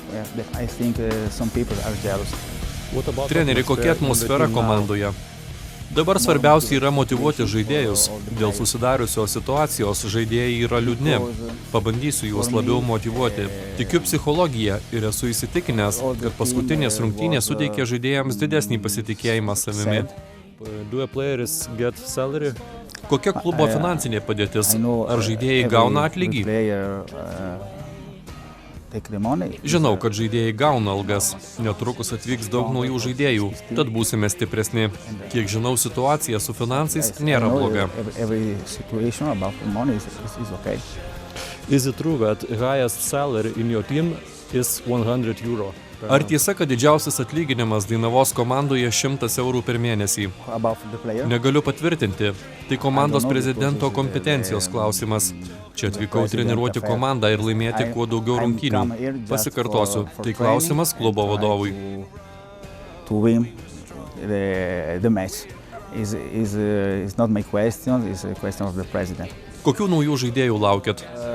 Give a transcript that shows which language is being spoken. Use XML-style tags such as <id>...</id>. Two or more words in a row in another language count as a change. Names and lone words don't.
<lt>Treneri, kokia atmosfera komandoje? Dabar svarbiausia yra motyvuoti žaidėjus. Dėl susidariusios situacijos žaidėjai yra liūdni. Pabandysiu juos labiau motyvuoti. Tikiu psichologiją ir esu įsitikinęs, kad paskutinės rungtynės suteikė žaidėjams didesnį pasitikėjimą savimi.</lt> <en>Do players get salary?</en> <lt>Kokia klubo finansinė padėtis? Ar žaidėjai gauna atlygį? Žinau, kad žaidėjai gauna algas. Netrukus atvyks daug naujų žaidėjų, tad būsime stipresni. Kiek žinau, situacija su finansais nėra bloga.</lt> <en>Is it true that highest salary in your team is 100 euro?</en> <lt>Ar tiesa, kad didžiausias atlyginimas Dainavos komandoje 100 eurų per mėnesį? Negaliu patvirtinti. Tai komandos prezidento kompetencijos klausimas. Čia atvykau treniruoti komandą ir laimėti kuo daugiau rungtynių. Pasikartosiu, tai klausimas klubo vadovui. Kokių naujų žaidėjų laukiat?</lt>